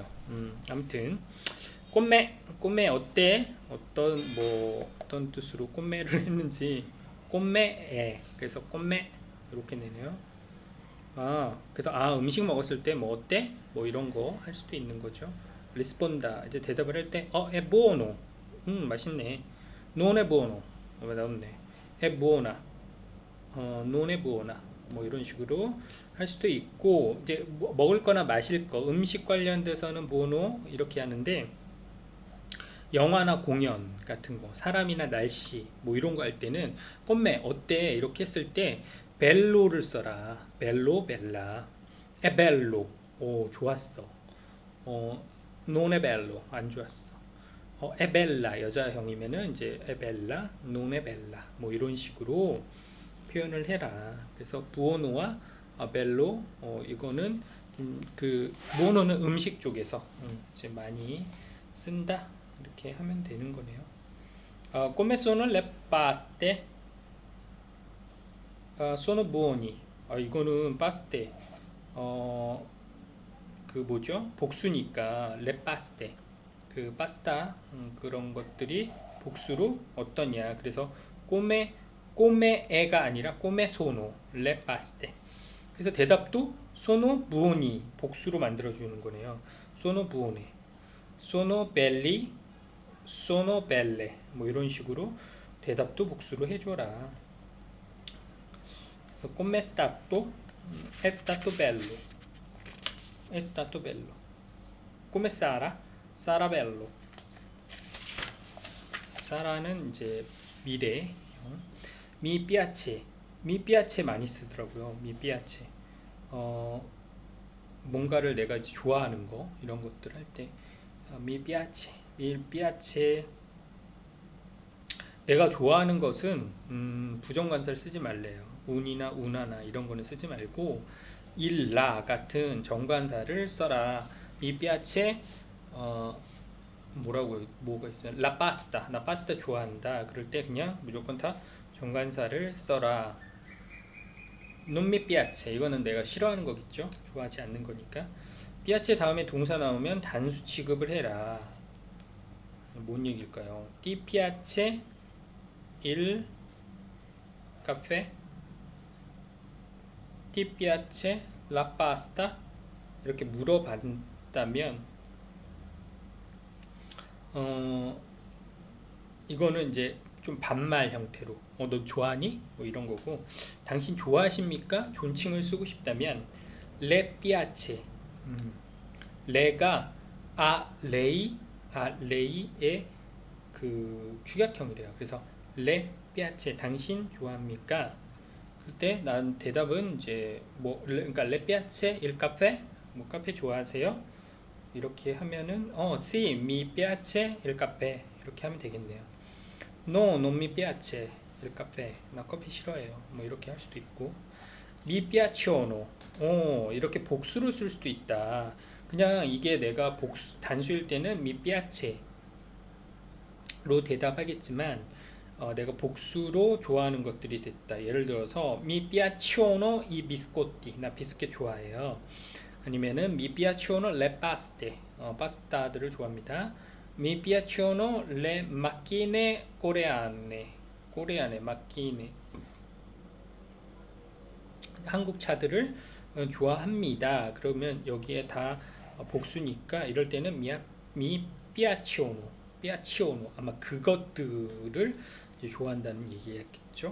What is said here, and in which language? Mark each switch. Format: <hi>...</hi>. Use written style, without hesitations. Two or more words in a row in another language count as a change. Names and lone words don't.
<ko>아무튼 꽃매 어때? 어떤 뜻으로 꽃매를 했는지 꽃매에 그래서 꽃매 이렇게 내네요. 그래서 음식 먹었을 때 뭐 어때? 뭐 이런 거 할 수도 있는 거죠. 리스폰다 이제 대답을 할 때</ko> <it>è buono.</it> <ko>맛있네.</ko> <it>non è buono.</it> <ko>나왔네.</ko> <it>è buona. non è buona.</it> <ko>뭐 이런 식으로 할 수도 있고 이제 먹을 거나 마실 거 음식 관련돼서는 buono 이렇게 하는데 영화나 공연 같은 거 사람이나 날씨 뭐 이런 거 할 때는 꽃매 어때? 이렇게 했을 때 벨로를 써라.</ko> <it>bello bella. è bello.</it> <ko>오 좋았어.</ko> <it>non è bello</it> <ko>안 좋았어.</ko> <it>è bella</it> <ko>여자형이면은 이제</ko> <it>è bella, non è bella</it> <ko>뭐 이런 식으로 표현을 해라. 그래서 부오노와 벨로 이거는 부오노는 음식 쪽에서 이제 많이 쓴다 이렇게 하면 되는 거네요.</ko> <it>come sono le paste? sono buoni.</it> <ko>이거는 paste 뭐죠? 복수니까</ko> <it>le paste</it> <ko>파스타 그런 것들이 복수로 어떠냐. 그래서 꼬메에가 아니라</ko> <it>come sono le paste.</it> <ko>그래서 대답도</ko> <it>sono buoni</it> <ko>복수로 만들어 주는 거네요.</ko> <it>sono buone, sono belli, sono belle</it> <ko>뭐 이런 식으로 대답도 복수로 해줘라.</ko> <it>그래서 come stato, è stato bello, è stato bello. come sarà, sarà bello.</it> <ko>사라는 이제 미래.</ko> <it>mi piace</it> <ko>많이 쓰더라고요.</ko> <it>mi piace.</it> <ko>뭔가를 내가 이제 좋아하는 거 이런 것들 할 때</ko> <it>mi piace.</it> <ko>내가 좋아하는 것은 부정관사를 쓰지 말래요. 운이나 운하나 이런 거는 쓰지 말고 일라 같은 정관사를 써라.</ko> <it>mi piace</it> <ko>뭐가 있어요? 나 파스타 좋아한다. 그럴 때 그냥 무조건 다 정관사를 써라.</ko> <it>non mi piace</it> <ko>이거는 내가 싫어하는 거겠죠. 좋아하지 않는 거니까. piace 다음에 동사 나오면 단수 취급을 해라. 뭔 얘기일까요?</ko> <it>ti piace il caffè? ti piace la pasta?</it> <ko>이렇게 물어봤다면 이거는 이제 좀 반말 형태로 너 좋아하니? 뭐 이런 거고 당신 좋아하십니까? 존칭을 쓰고 싶다면</ko> <it>le piace</it> <ko>레가 레이의 축약형이래요. 그래서</ko> <it>le piace</it> <ko>당신 좋아합니까? 그때 난 대답은 이제 그러니까</ko> <it>le piace il caffè</it> <ko>뭐 카페 좋아하세요? 이렇게 하면은</ko> <it>sì, mi piace il caffè</it> <ko>이렇게 하면 되겠네요.</ko> <it>no, non mi piace il caffè</it> <ko>나 커피 싫어해요. 뭐 이렇게 할 수도 있고</ko> <it>mi piacciono</it> <ko>이렇게 복수로 쓸 수도 있다. 그냥 이게 내가 단수일 때는</ko> <it>mi piace</it> <ko>로 대답하겠지만 내가 복수로 좋아하는 것들이 됐다. 예를 들어서</ko> <it>mi piacciono i biscotti</it> <ko>나 비스켓 좋아해요. 아니면은</ko> <it>mi piacciono le paste</it> <ko>파스타들을 좋아합니다.</ko> <it>mi piacciono le macchine coreane macchine</it> <ko>한국 차들을 좋아합니다. 그러면 여기에 다 복수니까 이럴 때는</ko> <it>mi piacciono,</it> <ko>피아치오노 아마 그것들을 이제 좋아한다는 얘기였겠죠.</ko>